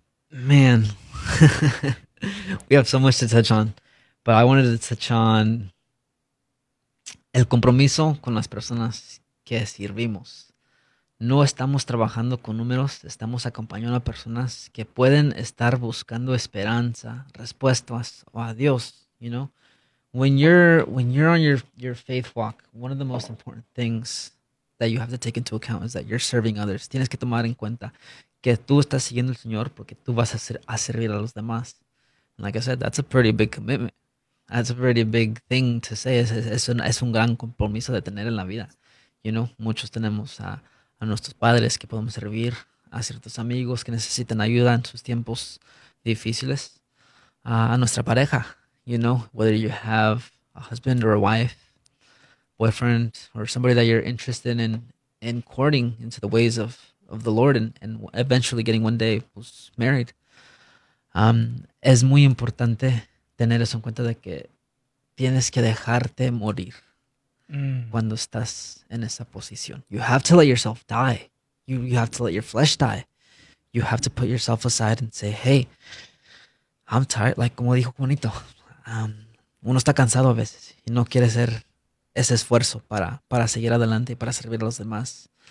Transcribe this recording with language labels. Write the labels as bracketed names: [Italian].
[English] Man, we have so much to touch on, but I wanted to touch on [Spanish] el compromiso con las personas que servimos. No estamos trabajando con números, estamos acompañando a personas que pueden estar buscando esperanza, respuestas o a Dios, you know? [English] When you're on your faith walk, one of the most important things that you have to take into account is that you're serving others. [Spanish] Tienes que tomar en cuenta que tú estás siguiendo al Señor porque tú vas a servir a los demás. [English] And like I said, that's a pretty big commitment. That's a pretty big thing to say. [Spanish] Es un gran compromiso de tener en la vida. You know, muchos tenemos a nuestros padres que podemos servir, a ciertos amigos que necesitan ayuda en sus tiempos difíciles, a nuestra pareja. [English] You know, whether you have a husband or a wife, boyfriend, or somebody that you're interested in courting into the ways of the Lord and eventually getting one day pues, married. [Spanish] Es muy importante tener eso en cuenta de que tienes que dejarte morir cuando estás en esa posición. [English] You have to let yourself die. You have to let your flesh die. You have to put yourself aside and say, hey, I'm tired. [Spanish] Like, como dijo Juanito, uno está cansado a veces y no quiere hacer ese esfuerzo para seguir adelante y para servir a los demás.